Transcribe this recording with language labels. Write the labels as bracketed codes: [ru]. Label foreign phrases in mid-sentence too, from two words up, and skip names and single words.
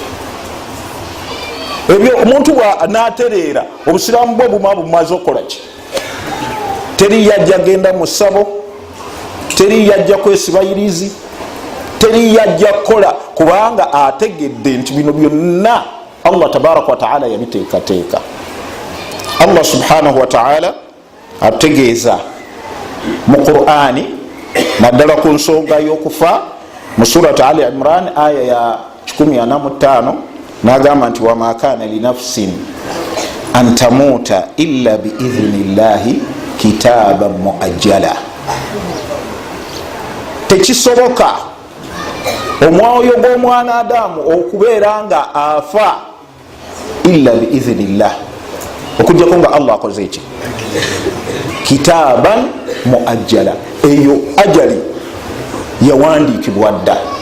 [lg] Ebyo omuntu bwanatereera obusiraamu bwe bumaze okukolaki, teri yajja genda mu ssabo, teri yajja kwesibayirizi, teri yajja kukola, kubanga ategedde nti bino byonna [ar] الله تبارك وتعالى [lg] yabiteekateeka. [ar] الله سبحانه وتعالى [lg] ategeeza mu Qur'ani naddala ku nsonga y'okufa mu surat Ali Imran aya ya 145 nagamba nti [ar] وما كان لنفس أن تموت إلا بإذن الله كتابا مؤجلا. [lg] Tekisoboka omwoyo gw'omwana Adamu okubeera nga afa [ar] إلا بإذن الله, [lg] okujjako nga Allah akoze eki [ar] كتابا مؤجلا, [lg] eyo ajali yawandiikibwa dda.